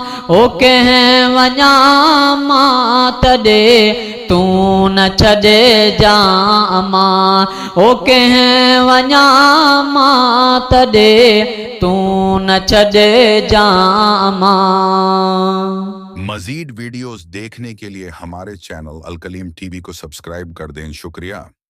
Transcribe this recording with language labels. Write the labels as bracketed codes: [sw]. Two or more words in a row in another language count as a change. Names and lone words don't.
[sd] ओ कंहिं वञा मां तॾे तूं न छॾे जां अमा, ओ कंहिं वञा मां तॾे तूं न छॾे जां अमा। [ur] مزید ویڈیوز دیکھنے کے لیے ہمارے چینل الکلیم ٹی وی کو سبسکرائب کر دیں. شکریہ.